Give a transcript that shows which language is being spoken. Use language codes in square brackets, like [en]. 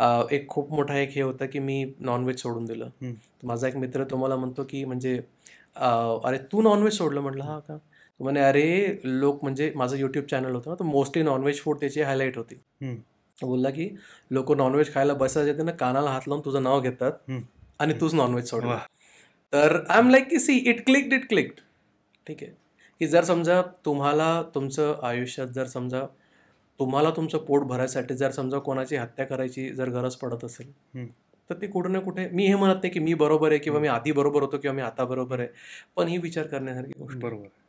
[mr] एक खूप मोठा एक हे होतं की मी नॉनव्हेज सोडून दिलं. माझा एक मित्र तुम्हाला म्हणतो की म्हणजे अरे तू नॉनव्हेज सोडलं. म्हटलं हा का? म्हणे अरे लोक, म्हणजे माझं युट्यूब चॅनल होतं ना, तर मोस्टली नॉनव्हेज फूड त्याची हायलाईट होती. बोलला की लोक नॉनव्हेज खायला बसायचे येते ना, कानाला हात लावून तुझं नाव घेतात आणि तूच नॉनव्हेज सोडलं. [en] तर I am like की see it clicked. [mr] ठीक आहे, की जर समजा तुम्हाला तुमचं आयुष्यात, जर समजा तुम्हाला तुमचं पोट भरायसाठी जर समजा कोणाची हत्या करायची जर गरज पडत असेल, तर ती कुठे ना कुठे, मी हे म्हणत नाही की मी बरोबर आहे किंवा मी आधी बरोबर होतो किंवा मी आता बरोबर आहे, पण ही विचार करण्यासारखी गोष्ट. बरोबर.